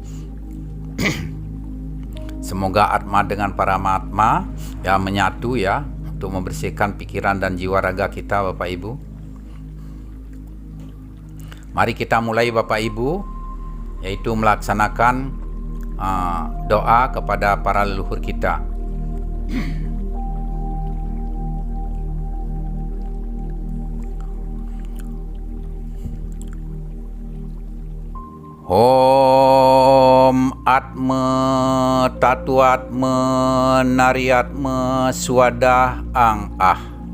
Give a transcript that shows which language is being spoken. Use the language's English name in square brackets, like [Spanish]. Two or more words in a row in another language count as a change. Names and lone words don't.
[Indonesian] Semoga atma dengan para mahatma ya menyatu ya, untuk membersihkan pikiran dan jiwa raga kita Bapak Ibu. Mari kita mulai Bapak Ibu, yaitu melaksanakan doa kepada para leluhur kita. [Sanskrit] ॐ आत्मा ततु आत्मा नरियात्मा स्वधा अं अः.